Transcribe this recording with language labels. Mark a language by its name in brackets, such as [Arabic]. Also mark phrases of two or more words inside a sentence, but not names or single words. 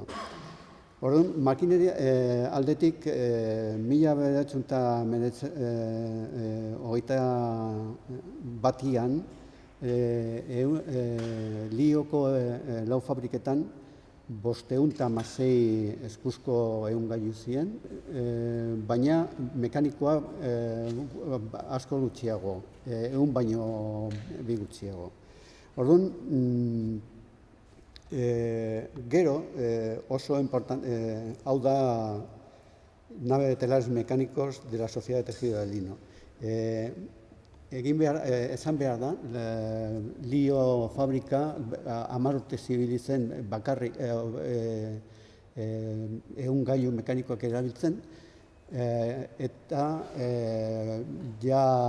[Basque] Orduan, makineria aldetik 1921an Lioko lau fabriketan 516 eskuzko ehungailu ziren, baina mekanikoa asko gutxiago, 100 baino bi gutxiago. Orduan, gero, oso hau da [Spanish] nave de telares mecánicos de la Sociedad de Tejido del Lino. [Basque] Esan behar da, Lio fabrika 10 urte zibili zen bakarrik ehungailu mekanikoak erabiltzen, eta ja